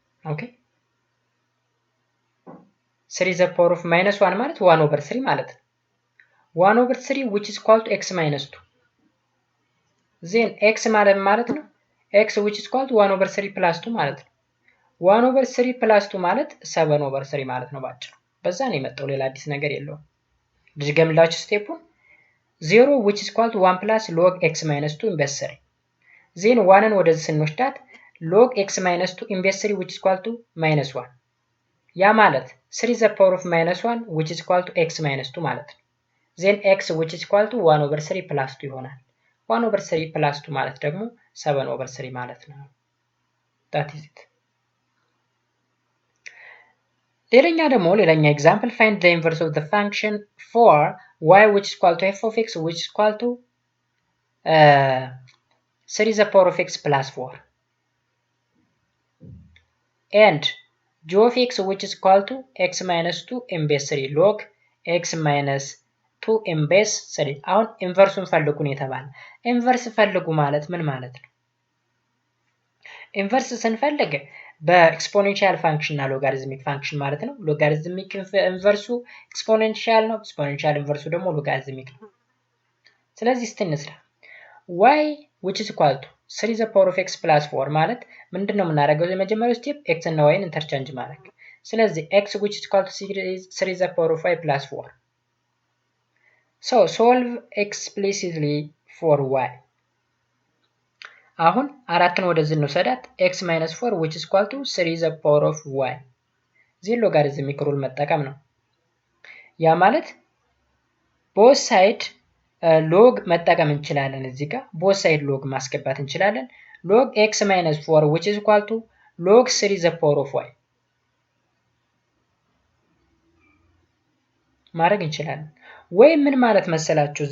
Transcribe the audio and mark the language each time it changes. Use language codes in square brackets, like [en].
[en] ኦኬ 3 the power of -1 ማለት 1 over 3 ማለት ነው 1 over 3 which is equal to x minus 2 then x ማለት ነው x which is equal to 1 over 3 plus 2 ማለት ነው 1 over 3 plus 2 ማለት 7 over 3 [am] ማለት ነው ባጭሩ በዛ ነው የመጣው ሌላ አዲስ ነገር የለውም ድገምላችሁ ስቴፑን [en] 0 which is equal to 1 plus log x minus 2 in base 3 then 1ን [am] ወደዚህ ስንወስዳት [en] log x minus 2 in base 3 which is equal to -1 ያ ማለት 3 the power of -1 which is equal to x minus 2 ማለት ነው then x which is equal to 1 over 3 plus 2 ይሆናል። 1 over 3 plus 2 [am] ማለት ደግሞ [en] 7 over 3 ማለት ነው። that is it። ሌላኛ example, find the inverse of the function for y which is equal to f of x which is equal to 3 the power of x plus 4 and g of x which is equal to x minus 2 m base 3 log x minus 2 m base 3 [am] አሁን ኢንቨርሱን ፈልጉ ነው የተባለ። ኢንቨርስ ፈልጉ ማለት ምን ማለት ነው? ኢንቨርስ ስንፈልግ በኤክስፖኔንሻል ፋንክሽን እና ሎጋሪዝሚክ ፋንክሽን ማለት ነው። ሎጋሪዝሚክ ኢንቨርሱ ኤክስፖኔንሻል ነው፣ ኤክስፖኔንሻል ኢንቨርሱ ደግሞ ሎጋሪዝሚክ ነው። ስለዚህ እስቲ እንስራ። [en] y which is equal to 3 the power of x plus 4 [am] ማለት ምንድነው የምናደርገው? የመጀመሪያው ስቴፕ x እና y ኢንተርቼንጅ ማድረግ። ስለዚህ [en] x which is equal to 3 the power of y plus 4. So solve explicitly for y. [am] አሁን አራትን ወደዚህ እንውሰዳት። [en] x minus 4 which is equal to 3 the power of y. [am] ዚህ ሎጋሪዝሚክ ሩል መጠቀም ነው። ያ ማለት both side ሎግ መጠቀም እንችላለን። እዚህ ጋር both side ሎግ ማስገባት እንችላለን። [en] log x minus 4 which is equal to log 3 the power of y [am] ማድረግ እንችላለን። ወይ ምን ማለት መሰላችሁ?